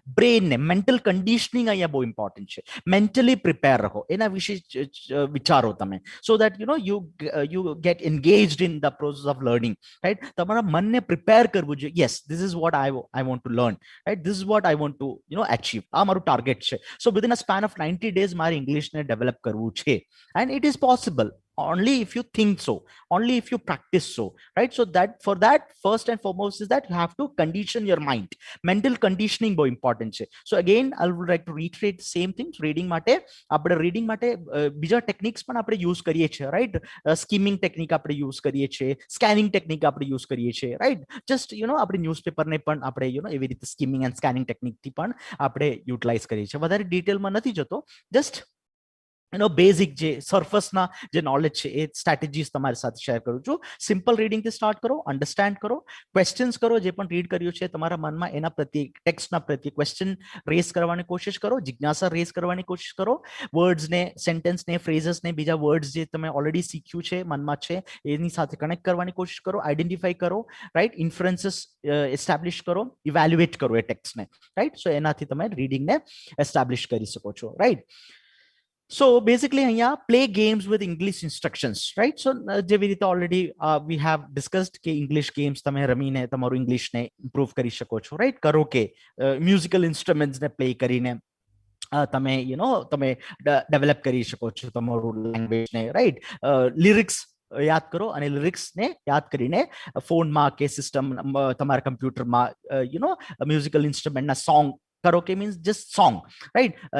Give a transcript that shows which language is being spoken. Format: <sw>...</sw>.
<gu>બ્રેનને mental conditioning અહીંયા બહુ important છે. મેન્ટલી પ્રિપેર રહો, એના વિશે વિચારો તમે,</gu> <en>So that you get engaged in the process of learning, right.</en> <gu>તમારા મનને પ્રિપેર કરવું જોઈએ.</gu> <en>yes, this is what I want to learn, right, this is what I want to achieve,</en> <gu>આ મારું ટાર્ગેટ છે.</gu> <en>so within a span of 90 days</en> <gu>મારે ઇંગ્લિશને develop કરવું છે,</gu> <en>And it is possible only if you think so, only if you practice so, right. So that for that, first and foremost is that you have to condition your mind. Mental conditioning</en> <gu>બહુ important છે.</gu> <en>So again I would like to reiterate the same things.</en> <gu>reading માટે આપણે reading માટે બીજા techniques પણ આપણે use કરીએ છીએ, રાઈટ. સ્કીમિંગ ટેકનિક આપણે યુઝ કરીએ છીએ, સ્કેનિંગ ટેકનિક આપણે યુઝ કરીએ છીએ, રાઈટ. જસ્ટ આપણે ન્યૂઝપેપરને પણ આપણે એવી રીતે સ્કીમિંગ એન્ડ સ્કેનિંગ ટેકનિકથી પણ આપણે યુટિલાઇઝ કરીએ છીએ. વધારે ડિટેલમાં નથી જતો, જસ્ટ બેઝિક જે સરફેસના જે નોલેજ છે એ સ્ટ્રેટેજીસ તમારી સાથે શેર કરું છું. સિમ્પલ રીડિંગથી સ્ટાર્ટ કરો, અન્ડરસ્ટેન્ડ કરો, ક્વેશ્ચન્સ કરો, જે પણ રીડ કર્યું છે તમારા મનમાં એના પ્રત્યે, ટેક્સ્ટના પ્રત્યે ક્વેશ્ચન રેઝ કરવાની કોશિશ કરો, જિજ્ઞાસા રેઝ કરવાની કોશિશ કરો. વર્ડ્સને, સેન્ટેન્સને, ફ્રેઝસને, બીજા વર્ડ્સ જે તમે ઓલરેડી શીખ્યું છે, મનમાં છે, એની સાથે કનેક્ટ કરવાની કોશિશ કરો, આઈડેન્ટિફાઈ કરો, રાઈટ. ઇન્ફરન્સીસ એસ્ટાબ્લિશ કરો, ઇવેલ્યુએટ કરો એ ટેક્સ્ટને, રાઈટ. સો એનાથી તમે રીડિંગને એસ્ટાબ્લિશ કરી શકો છો, રાઈટ.</gu> <en>So basically અહીંયા play games with English instructions, right.</en> <gu>So જેવી રીતે</gu> <en>already we have discussed</en> <gu>કે English games તમે રમીને તમારું ઇંગ્લિશને ઇમ્પ્રૂવ કરી શકો છો, રાઈટ. કરો કે મ્યુઝિકલ ઇન્સ્ટ્રુમેન્ટ્સને પ્લે કરીને તમે તમે ડેવલપ કરી શકો છો તમારું લેંગ્વેજને, રાઈટ. લિરિક્સ યાદ કરો અને લિરિક્સને યાદ કરીને ફોનમાં કે સિસ્ટમ, તમારા કમ્પ્યુટરમાં મ્યુઝિકલ ઇન્સ્ટ્રુમેન્ટના સોંગ કરો કે મીન્સ જસ્ટ સોંગ, રાઈટ.</gu>